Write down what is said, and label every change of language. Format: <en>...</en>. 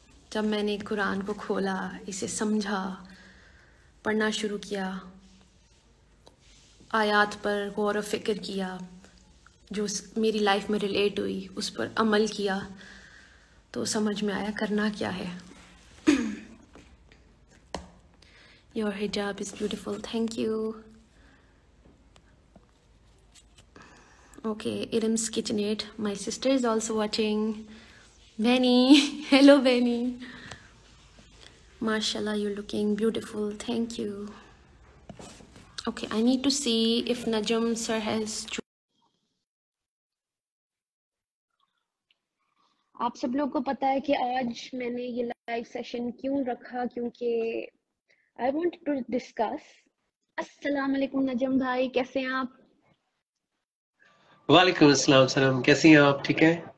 <ur>جب میں نے قرآن کو کھولا، اسے سمجھا، پڑھنا شروع کیا، آیات پر غور و فکر کیا جو میری لائف میں ریلیٹ ہوئی، اس پر عمل کیا، تو سمجھ میں آیا کرنا کیا ہے.</ur> <en>Your hijab is beautiful. Thank you. Okay, Irim's KitchenAid. My sister is also watching. Benny. Hello, Benny. MashaAllah, you're looking beautiful. Thank you. Okay, I need to see if Najam sir has...</en> <ur>آپ سب لوگ کو پتا ہے کہ آج میں نے یہ لائیو سیشن کیوں رکھا، کیونکہ</ur> <en>I want to discuss.</en> <ur>السلام علیکم نجم بھائی، کیسے ہیں آپ؟ وعلیکم السلام. سلام، کیسی ہیں آپ؟ ٹھیک ہیں؟</ur>